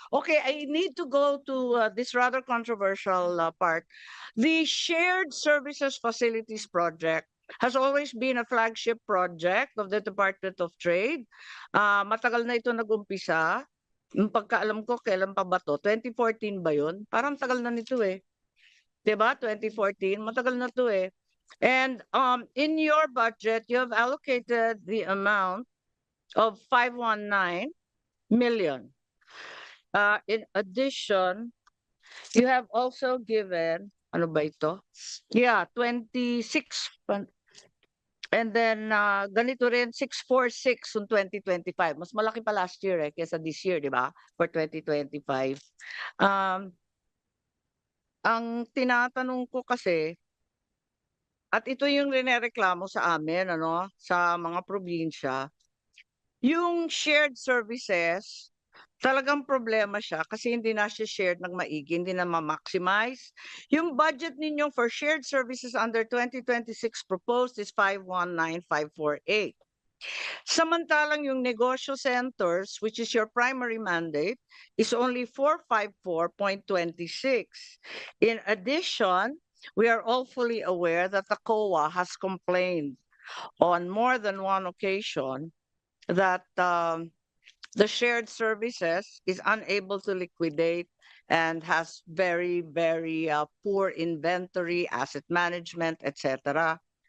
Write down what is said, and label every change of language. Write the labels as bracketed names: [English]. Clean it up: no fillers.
[English] Okay, I need to go to this rather controversial part. The Shared Services Facilities Project has always been a flagship project of the Department of Trade. [Filipino] Matagal na ito nag-umpisa. Yung pagkaalam ko, kailan pa ba to? 2014 ba yun? Parang tagal na nito eh. Diba? 2014, matagal na to eh. [English] And in your budget, you have allocated the amount of 519 million. In addition, you have also given, [Filipino] ano ba ito? [English] Yeah, 26. And then, [Filipino] ganito rin, [English] 646 on 2025. [Filipino] Mas malaki pa [English] last year [Filipino] eh, kesa [English] this year, [Filipino] di ba? [English] For 2025. [Filipino] Ang tinatanong ko kasi, at ito yung rinereklamo sa amin, ano, sa mga probinsya, yung shared services, talagang problema siya kasi hindi na siya shared ng maigi, hindi na ma-maximize. Yung budget ninyo [English] for shared services under 2026 proposed is 519,548. [Filipino] Samantalang yung negosyo centers, [English] which is your primary mandate, is only 454.26. In addition, we are all fully aware that the COA has complained on more than one occasion that the shared services is unable to liquidate and has very, very poor inventory, asset management, etc.